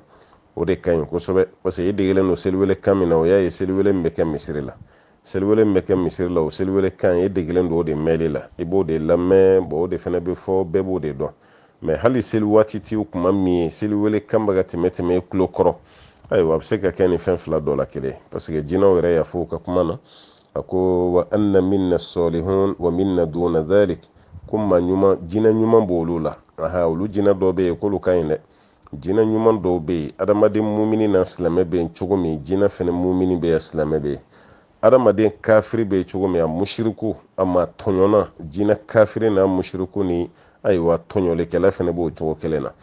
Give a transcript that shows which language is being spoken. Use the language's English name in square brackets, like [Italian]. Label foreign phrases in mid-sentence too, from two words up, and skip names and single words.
[Bambara] O de ka ɲi kosɛbɛ parce que i degelen don seliwele kan min na o y'a ye seliwele min bɛ kɛ misiri la. Seliwele min bɛ kɛ misiri la o seliwele kan i degelen don o de mɛnli la. I b'o de lamɛn o de fana bɛ fɔ bɛɛ b'o de dɔn. Mais hali seli waati t'i kuma min ye seliwele kan bɛ ka tɛmɛ i tulo kɔrɔ. Ayiwa a bɛ se ka kɛ nin fɛn fila dɔ la kelen parce que jinɛw yɛrɛ y'a fɔ u ka kuma na a ko [Arabic] وأنا منا صالحون ومنا دون ذلك [Bambara] ko maa ɲuman jinɛ ɲuman b'olu la. Olu jinɛ dɔw bɛ yen k'olu ka ɲi dɛ. Jinɛ ɲuman dɔw bɛ yen adamaden mumini na silamɛ bɛ yen cogo min jinɛ fana mumini bɛ yen silamɛ bɛ yen. Adamaden kafiri bɛ yen cogo min a mushiriku a ma tɔɲɔna jinɛ kafiri n'a mushiriku ni ayiwa tɔɲɔlikɛla fana b'o cogo kelen na.